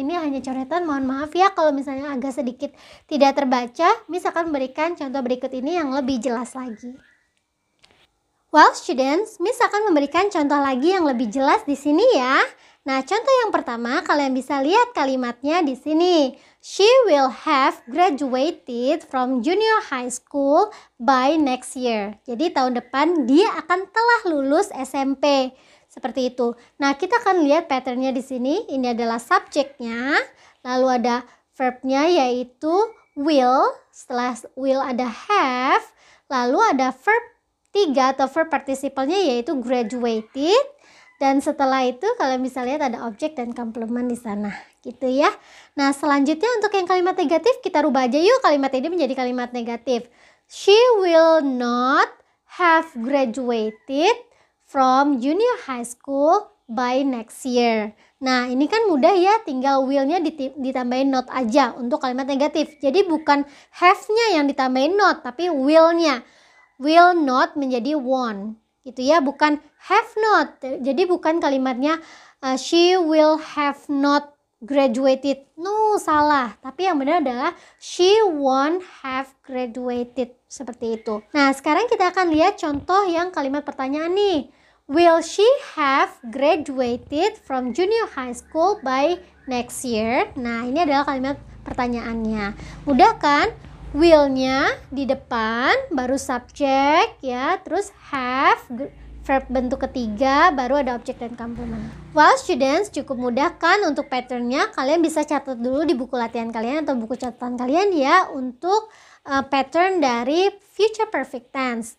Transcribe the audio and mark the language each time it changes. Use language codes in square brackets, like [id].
[id] Ini hanya coretan, mohon maaf ya kalau misalnya agak sedikit tidak terbaca. Misalkan memberikan contoh berikut ini yang lebih jelas lagi. [en] Well students, [id] misalkan memberikan contoh lagi yang lebih jelas di sini ya. Nah, contoh yang pertama kalian bisa lihat kalimatnya di sini. [en] She will have graduated from junior high school by next year. [id] Jadi tahun depan dia akan telah lulus SMP. Seperti itu. Nah, kita akan lihat patternnya di sini. Ini adalah subjeknya, lalu ada verbnya yaitu will. Setelah will ada have, lalu ada verb 3 atau verb participalnya yaitu graduated. Dan setelah itu kalian bisa lihat ada objek dan complement di sana, gitu ya. Nah, selanjutnya untuk yang kalimat negatif kita rubah aja yuk kalimat ini menjadi kalimat negatif. [en] She will not have graduated from junior high school by next year. [id] Nah, ini kan mudah ya, tinggal will-nya ditambahin not aja untuk kalimat negatif. Jadi bukan have-nya yang ditambahin not, tapi will-nya. Will not menjadi won't. Gitu ya, bukan have not. Jadi bukan kalimatnya [en] she will have not graduated. [id] No, salah. Tapi yang benar adalah [en] she won't have graduated. [id] Seperti itu. Nah, sekarang kita akan lihat contoh yang kalimat pertanyaan nih. [en] Will she have graduated from junior high school by next year? [id] Nah, ini adalah kalimat pertanyaannya. Mudah kan? Will-nya di depan, baru subject ya, terus have, verb bentuk ketiga, baru ada objek dan complement. [en] Well students, [id] cukup mudah kan untuk patternnya? Kalian bisa catat dulu di buku latihan kalian atau buku catatan kalian ya untuk pattern dari future perfect tense.